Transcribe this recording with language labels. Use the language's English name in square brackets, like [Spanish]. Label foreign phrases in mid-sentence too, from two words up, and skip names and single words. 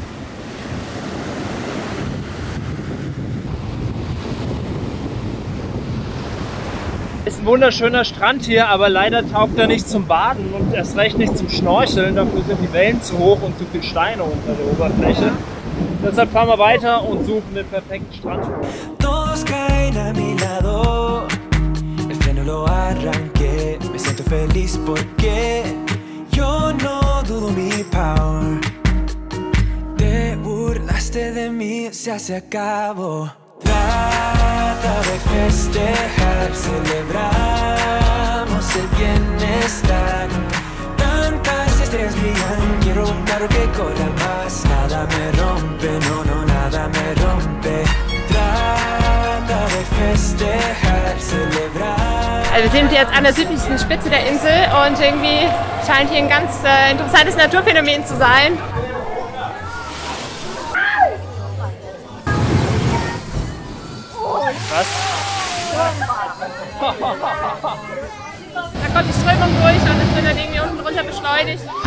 [German] Ist ein wunderschöner Strand hier, aber leider taugt er nicht zum Baden und erst recht nicht zum Schnorcheln. Dafür sind die Wellen zu hoch und zu viele Steine unter der Oberfläche. Deshalb fahren wir weiter und suchen den perfekten Strand. [Spanish] Todos caen a mi lado. El freno lo arranqué. Me siento feliz porque yo no dudo mi power. Te burlaste de mí, se acabó. Trata de festejar, celebramos el bienestar. Tantas estrellas brillan, quiero un carro que corra más. Nada me rompe, no, no, nada me rompe. Trata de festejar, celebrar. [German] Also wir sind jetzt an der südlichsten Spitze der Insel und irgendwie scheint hier ein ganz interessantes Naturphänomen zu sein. Was? Da kommt die Strömung durch und es wird dann irgendwie unten drunter beschleunigt.